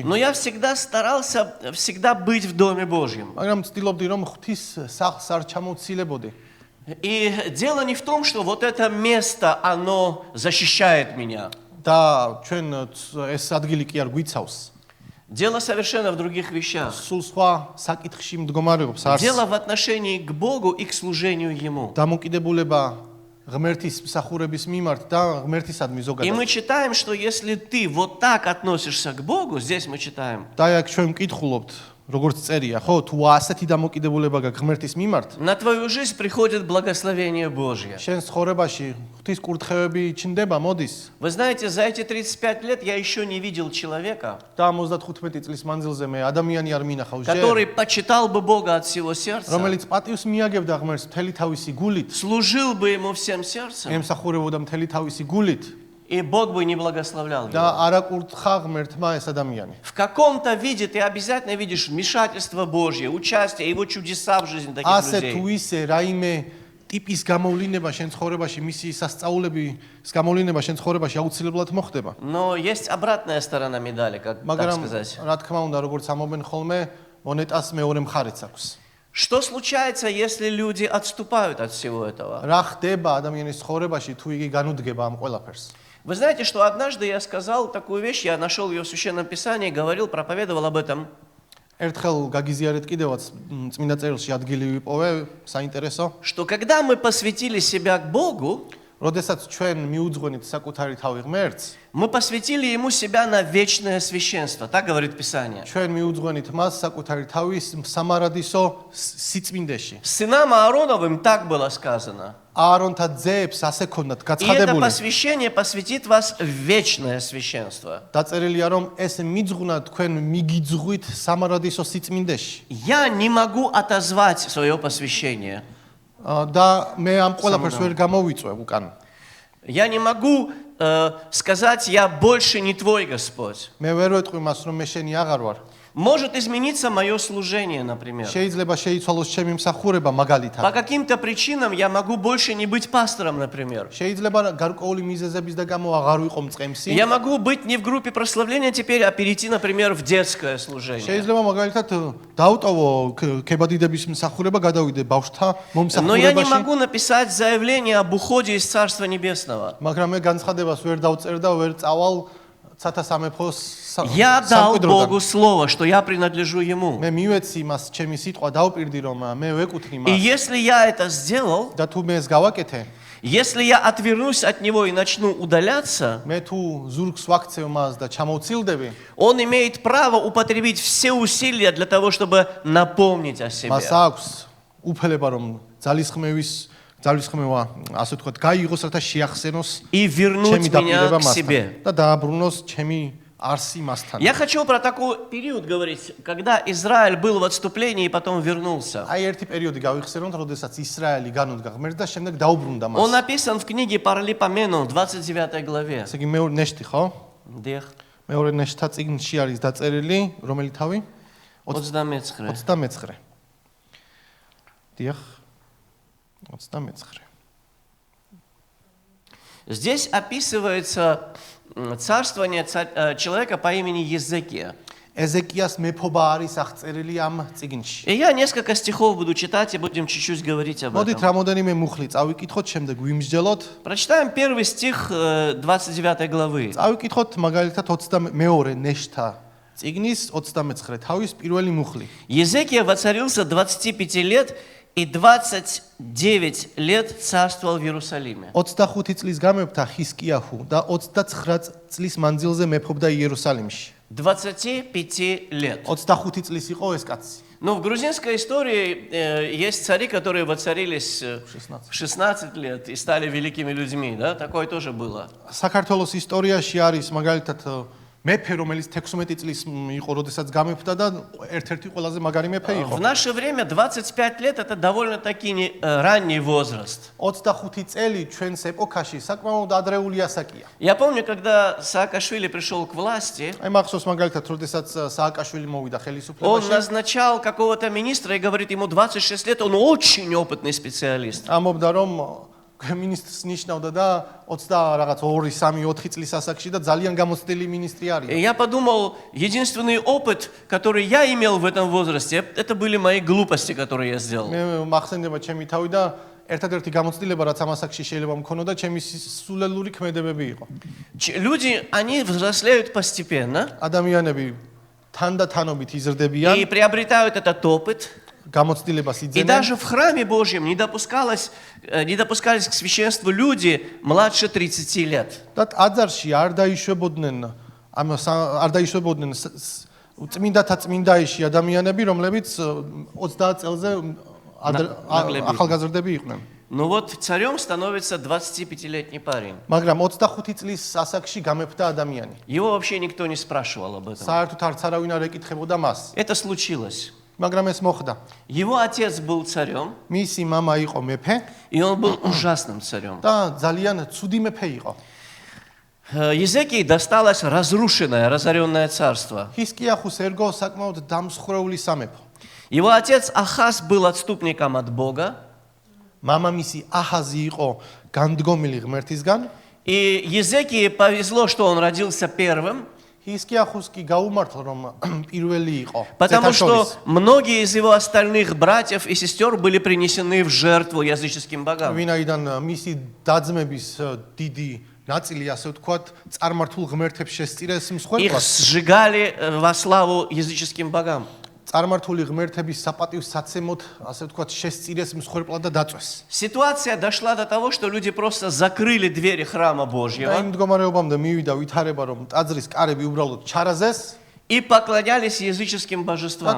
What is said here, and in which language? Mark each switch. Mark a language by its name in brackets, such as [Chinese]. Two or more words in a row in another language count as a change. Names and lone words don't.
[Russian] Но я всегда старался всегда быть в Доме Божьем. [Georgian] მაგრამ ვცდილობდი რომ ღვთის სახლს არ ჩამოვცილებოდი. [Russian] И дело не в том, что вот это место, оно защищает меня. [Georgian] და ჩვენ ეს ადგილი კი არ გვიცავს. [Russian] Дело совершенно в других вещах. [Georgian] სულ სხვა საკითხში მდგომარეობს არს. [Russian] Дело в отношении к Богу и к служению Ему. [Georgian] დამოკიდებულება ღმერთის მსახურების მიმართ და ღმერთისადმი [Russian] И [Georgian] ზოგადად. [Russian] мы читаем, что если ты вот так относишься к Богу, здесь мы читаем, [Georgian] და აქ ჩვენ ვკითხულობთ, როგორც წერია, ხო, თუ ასეთი დამოკიდებულება გაქვს ღმერთის მიმართ, [Russian] на твою жизнь приходит благословение Божье. [Georgian] შენ ცხოვრებაში ღვთის კურთხევები ჩნდება, მოდის. [Russian] Вы знаете, за эти 35 лет я еще не видел человека, [Georgian] და 75 წლის მანძილზე მე ადამიანი არ მინახავს ჯერ, [Russian] который почитал бы Бога от всего сердца, [Georgian] რომელიც პატივს მიაგებდა ღმერთს მთელი თავისი გულით, [Russian] служил бы Ему всем сердцем, [Georgian] ემსახურებოდა მთელი თავისი გულით [Russian] и Бог бы не благословлял [Georgian] და [Russian] его. [Georgian] არ აკურთხა ღმერთმა ეს ადამიანი. [Russian] В каком-то виде ты обязательно видишь вмешательство Божье, участие, Его чудеса в жизни таких [Georgian] ასე თუ [Russian] людей. [Georgian] ისე რაიმე ტიპის გამოვლინება შენ ცხოვრებაში, მისი სასწაულების გამოვლინება შენ ცხოვრებაში აუცილებლად მოხდება. [Russian] Но есть обратная сторона медали, как так [Georgian] მაგრამ [Russian] сказать. [Georgian] რა თქმა უნდა, როგორც ამობენ ხოლმე, მონეტას მეორე მხარეც აქვს. [Russian] Что случается, если люди отступают от всего этого? [Georgian] რა ხდება ადამიანის ცხოვრებაში, თუ იგი განუდგება ამ ყველაფერს? [Russian] Вы знаете, что однажды я сказал такую вещь, я нашел ее в Священном Писании, говорил, проповедовал об этом. [Georgian] ერთხელ გაგიზიარეთ კიდევაც წმინდა წერილში ადგილი ვიპოვე, საინტერესო. [Russian] Что когда мы посвятили себя к Богу, [Georgian] როდესაც ჩვენ მიუძღვენით საკუთარი თავი ღმერთს, [Russian] мы посвятили Ему себя на вечное священство, так говорит Писание. [Georgian] ჩვენ მიუძღვენით მას საკუთარი თავის სამარადისო სიწმინდეში. [Russian] Сынам Аароновым так было сказано. [Georgian] აარონთა ძეებს ასე ქონდათ [Russian] И это [Georgian] გაცხადებული. [Russian] посвящение посвятит вас в вечное священство. [Georgian] დაწერილია რომ ეს მიძღვნა თქვენ მიგიძღვით სამარადისო სიწმინდეში. [Russian] Я не могу отозвать свое посвящение. [Georgian] და მე ამ ყველაფერს ვერ გამოვიწვევ უკან. [Russian] Я не могу сказать, я больше не твой Господь. [Georgian] მე ვერ ვეტყვი მას რომ მე შენი აღარ вар. [Russian] Может измениться мое служение, например. [Georgian] შეიძლება შეიცვალოს ჩემი მსახურება მაგალითად. [Russian] По каким-то причинам я могу больше не быть пастором, например. [Georgian] შეიძლება გარკვეული მიზეზების და გამო აღარ ვიყო მწყემსი. [Russian] Я могу быть не в группе прославления теперь, а перейти, например, в детское служение. [Georgian] შეიძლება მაგალითად დავტოვო ქებადიდების მსახურება, გადავიდე ბავშვთა [Russian] Но я не [Georgian] მომსახურებაში. [Russian] могу написать заявление об уходе из Царства Небесного. [Georgian] მაგრამ მე განცხადებას ვერ დავწერ და ვერ წავალ ცათა სამეფოს [Russian] Я дал [Georgian] სამკვიდროდან. [Russian] Богу слово, что я принадлежу Ему. [Georgian] მე მივეცი მას ჩემი სიტყვა დავპირდი რომ მე ვეკუთვნი [Russian] И [Georgian] მას. [Russian] если я это сделал, [Georgian] და თუ მე ეს გავაკეთე, [Russian] если я отвернусь от Него и начну удаляться, [Georgian] მე თუ ზურგს ვაქცევ მას და ჩამოვცილდები, [Russian] Он имеет право употребить все усилия для того, чтобы напомнить о себе. [Georgian] მას აქვს უფლება რომ ძალისხმევა, ასე ვთქვათ, გაიღოს რათა შეახსენოს [Russian] И вернуть [Georgian] ჩემი [Russian] меня [Georgian] დაპირება [Russian] к себе. [Georgian] მასთან და დააბრუნოს ჩემი არსი მასთან. [Russian] Я хочу про такой период говорить, когда Израиль был в отступлении и потом вернулся. [Georgian] აი ერთი პერიოდი გავიხსენოთ, როდესაც ისრაელი განუდგა ღმერთს და შემდეგ დაუბრუნდა მას. [Russian] Он написан в книге Паралипомену, 29 главе. [Georgian] ესე იგი მეორე ნეშტი ხო? Дэх, მეორე ნეშტა წიგნში არის დაწერილი, რომელი თავი? 29. 29. დიახ. 29. [Russian] Здесь описывается царствование человека по имени Езекия. [Georgian] ეზეკიას მეფობა არის აღწერილი ამ წიგნში. [Russian] И я несколько стихов буду читать и будем чуть-чуть говорить об [Georgian] მოდით [Russian] этом. [Georgian] რამოდენიმე მუხლი წავიკითხოთ, შემდეგ ვიმსჯელოთ. [Russian] Прочитаем первый стих 29 главы. [Georgian] წავიკითხოთ მაგალითად 22 ნეშტა წიგნის 29 თავის პირველი მუხლი. [Russian] Езекия воцарился 25 лет и 29 лет царствовал в Иерусалиме. [Georgian] 25 წლის გამეფდა ხისკიაჰუ და 29 წლის მანძილზე მეფობდა იერუსალიმში. [Russian] 25 лет. [Georgian] 25 წლის იყო ეს კაცი. [Russian] Но в грузинской истории есть цари, которые воцарились в 16 лет и стали великими людьми, да? Такое тоже было. [Georgian] საქართველოს ისტორიაში არის მაგალითად მეფე, რომელიც 16 წლის იყო, როდესაც გამეფდა და ერთ-ერთი ყველაზე მაგარი მეფე იყო. [Russian] В наше время 25 лет это довольно-таки ранний возраст. [Georgian] 25 წელი ჩვენს ეპოქაში საკმაოდ ადრეული ასაკია. [Russian] Я помню, когда Саакашвили пришел к власти, [Georgian] აი მახსოვს მაგალითად, როდესაც სააკაშვილი მოვიდა [Russian] он [Georgian] ხელისუფლებაში, [Russian] назначал какого-то министра и говорит, ему 26 лет, он очень опытный специалист. [Georgian] ამობდა რომ ministrs ნიშნავდა და 20 რაღაც 2-3-4 წლის ასაკში და ძალიან გამოცდილი ministri [Russian] И [Georgian] არის. [Russian] я подумал, единственный опыт, который я имел в этом возрасте, это были мои глупости, которые я сделал. [Georgian] მე მახსენდება ჩემი თავი და ერთადერთი გამოცდილება რაც ამ ასაკში შეიძლება მქონოდა, ჩემი სულელური ქმედებები იყო. [Russian] Люди, они взрослеют постепенно, [Georgian] ადამიანები თანდათანობით [Russian] и [Georgian] იზრდებიან, [Russian] приобретают этот опыт. [Georgian] გამოცდილებას [Russian] И [Georgian] იძენენ [Russian] даже в храме Божьем не допускались к священству люди младше 30 лет. [Georgian] და ტაძარში არ დაიშვებოდნენ არ დაიშვებოდნენ წმინდათა წმინდაიში ადამიანები, რომლებიც 30 წელზე ახალგაზრდები იყვნენ. [Russian] Но вот царем становится 25-летний парень. [Georgian] მაგრამ 25 წლის ასაკში გამეფდა ადამიანი. [Russian] Его вообще никто не спрашивал об этом. [Georgian] საერთოდ არც არავინ არ ეკითხებოდა მას. [Russian] Это случилось. [Georgian] მაგრამ ეს მოხდა. [Russian] Его отец был царем, [Georgian] მისი мама იყო მეფე [Russian] и он был ужасным царем. [Georgian] და ძალიან ცუდი მეფე იყო. [Russian] Езекии досталось разрушенное, разоренное царство. [Georgian] ჰისკიახუს ერგო საკმაოდ დამსხვრეული სამეფო. [Russian] Его отец Ахаз был отступником от Бога, [Georgian] მამამისი აჰაზი იყო განდგომილი ღმერთისგან. [Russian] и Езекии повезло, что он родился первым, [Georgian] ჰისკიახუს კი გაუმართლა რომ პირველი იყო. [Russian] потому что многие из его остальных братьев и сестер были принесены в жертву языческим богам. [Georgian] ვინაიდან მისი დაძმების დიდი ნაწილი, ასე ვთქვათ, წარმართულ ღმერთებს შესწირეს [Russian] Их [Georgian] მსხვერპლად. [Russian] сжигали во славу языческим богам. [Georgian] წარმართული ღმერთების საპატივსაცემოდ, ასე ვთქვათ, შესწირეს მსხვერპლად და დაწვეს. [Russian] Ситуация дошла до того, что люди просто закрыли двери храма [Georgian] და [Russian] Божьего [Georgian] იმ მდგომარეობამდე მივიდა ვითარება, რომ ტაძრის კარები უბრალოდ ჩარაზეს [Russian] и поклонялись языческим [Georgian] და [Russian] божествам.